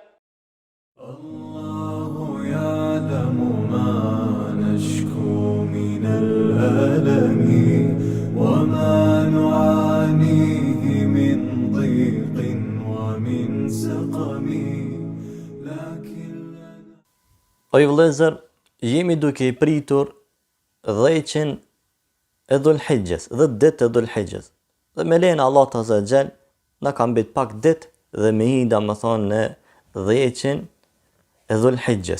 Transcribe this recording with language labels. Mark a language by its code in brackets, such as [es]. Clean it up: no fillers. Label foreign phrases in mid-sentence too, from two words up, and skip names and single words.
[ar] الله يعلم ما نشكو من الألم وما نعانيه من ضيق ومن سقم لكن [sq] O i vëllezër, jemi duke i pritur 10 e Dhul-Hijjes, 10 ditë e Dhul-Hijjes. Dhe me lejnë Allah të Azza na ka mbet pak ditë dhe me i më thonë në 10 e Dhul-Hijjes.